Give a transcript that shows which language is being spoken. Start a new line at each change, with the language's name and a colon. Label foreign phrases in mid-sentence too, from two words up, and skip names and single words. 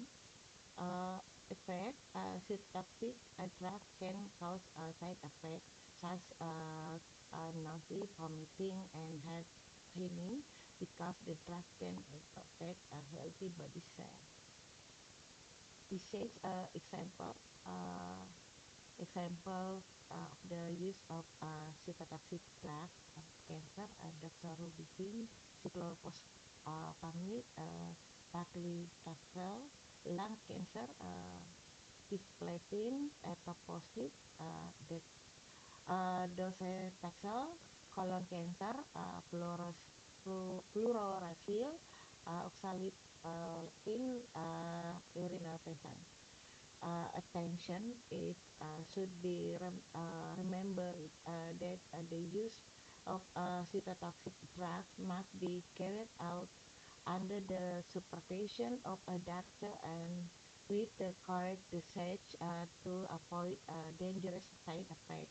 English: Effect, cytotoxic drug can cause side effects such as nausea, vomiting, and head pain because the drug can affect a healthy body cell. Disease example of the use of cytotoxic drug cancer, Dr. Rubicin, cyclophosphamide, paclitaxel, lung cancer, cisplatin, etoposide, docetaxel, colon cancer, fluorouracil, oxaliplatin, urinary patient. Attention, it should be remembered that the use of cytotoxic drugs must be carried out under the supervision of a doctor and with the correct dosage to avoid dangerous side effects.